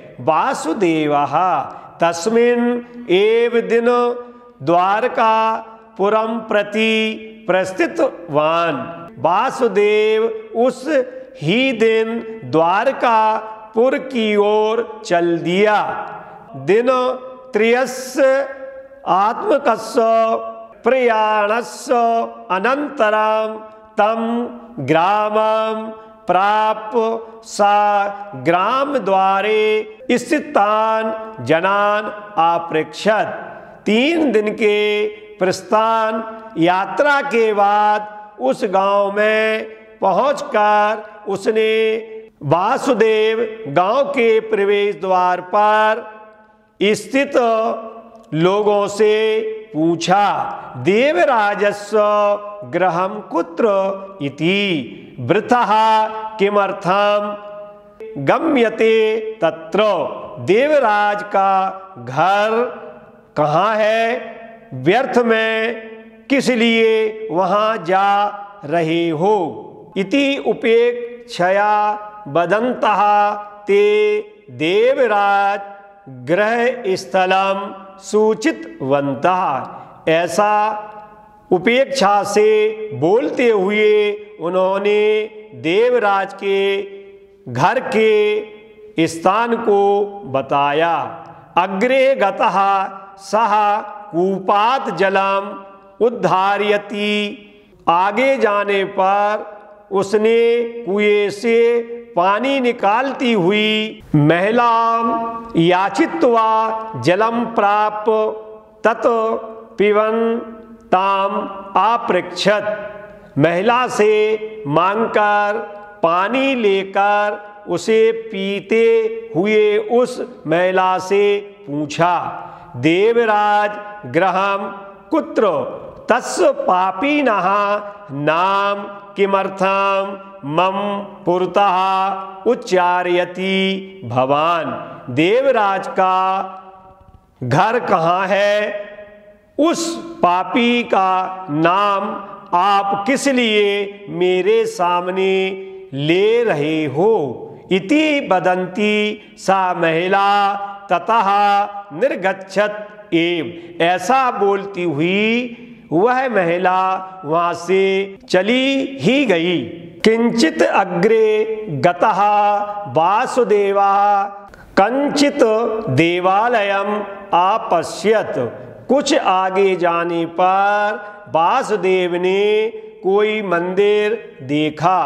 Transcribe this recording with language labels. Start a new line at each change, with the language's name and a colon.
Sanskrit: वासुदेवः तस्मिन् एव दिन द्वारकापुरं प्रति प्रस्थितवान्।
Hindi: वासुदेव उस ही दिन द्वारकापुर की ओर चल दिया।
Sanskrit: दिन त्रयस्य आत्मकस्य प्रयाणस्य अनन्तरं तं ग्रामं प्राप्य सा ग्राम द्वारे स्थितान जनान आपृच्छत।
Hindi: 3 दिन के प्रस्थान यात्रा के बाद उस गांव में पहुंचकर उसने वासुदेव गांव के प्रवेश द्वार पर स्थित लोगों से पूछा,
Sanskrit: देवराजस्य गृहं कुत्र इति वृथः किमर्थम गम्यते तत्र।
Hindi: देवराज का घर कहाँ है, व्यर्थ में किस लिए वहाँ जा रहे हो।
Sanskrit: इति उपेक्षया वदन्तः ते देवराज गृह स्थलम सूचितवन्तः।
Hindi: ऐसा उपेक्षा से बोलते हुए उन्होंने देवराज के घर के स्थान को बताया।
Sanskrit: अग्रे गतः सः कूपात् जलम उद्धारयति।
Hindi: आगे जाने पर उसने कुएं से पानी निकालती हुई महिला
Sanskrit: याचित्वा जलम प्राप्य तत् पिबन ताम आपृच्छत।
Hindi: महिला से मांगकर पानी लेकर उसे पीते हुए उस महिला से पूछा,
Sanskrit: देवराज गृहं कुत्र तस्य पापिनः नाम किमर्थं मम पुरतः उच्चारयति भवान।
Hindi: देवराज का घर कहाँ है, उस पापी का नाम आप किस लिए मेरे सामने ले रहे हो।
Sanskrit: इति वदन्ती सा महिला ततः निर्गच्छत एव।
Hindi: ऐसा बोलती हुई वह महिला वहां से चली ही गई।
Sanskrit: किंचित अग्रे गतः वासुदेवः कंचित देवालयम आपश्यत।
Hindi: कुछ आगे जाने पर वासुदेव ने कोई मंदिर देखा।